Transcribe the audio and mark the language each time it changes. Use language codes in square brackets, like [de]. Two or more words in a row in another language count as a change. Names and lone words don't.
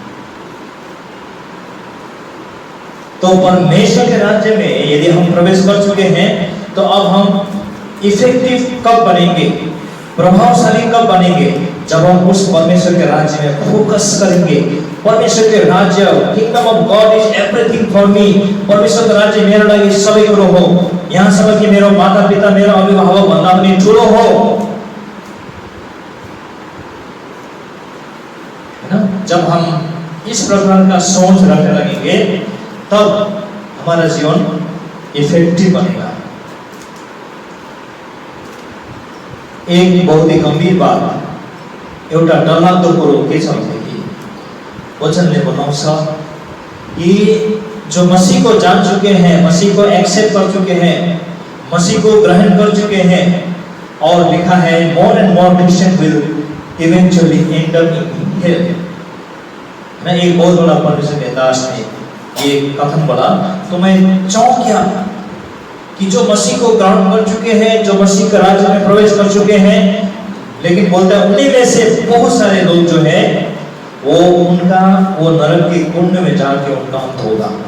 [hi] तो परमेश्वर के राज्य में यदि हम प्रवेश कर चुके हैं, तो अब हम इफेक्टिव कब बनेंगे, प्रभावशाली कब बनेंगे? जब हम उस परमेश्वर के राज्य में फोकस करेंगे, परमेश्वर के राज्य, [en] Kingdom of God is everything for me. [ne] परमेश्वर का राज्य मेरो लागि सबै कुरो हो। यहाँसम्म कि मेरो माता-पिता, मेरो अभिभावक भन्दा पनि ठुलो हो। हैन? [hi] जब हम इस प्रकार का सोच रखने लगेंगे तब हमारा जीवन इफेक्टिव बनेगा। एक बहुत ही गंभीर बात, [ne] एउटा डरलाग्दो कुरो के छ भनेदेखि वचनले बताउँछ कि [hi] जो मसीह को जान चुके हैं, मसीह को एक्सेप्ट कर चुके हैं, मसीह को ग्रहण कर चुके हैं, और लिखा है [en] more and more Christian will eventually end up in hell. [hi] मैं एक बहुत बड़ा परमेश्वर के दास ने ये कथन बोला तो मैं चौंक गया कि जो मसीह को ग्रहण कर चुके हैं, जो मसीह के राज्य में प्रवेश कर चुके हैं, लेकिन बोलते हैं उन्हीं में से बहुत सारे लोग जो है वो नरक के कुंड में जाके उनका अंत होगा।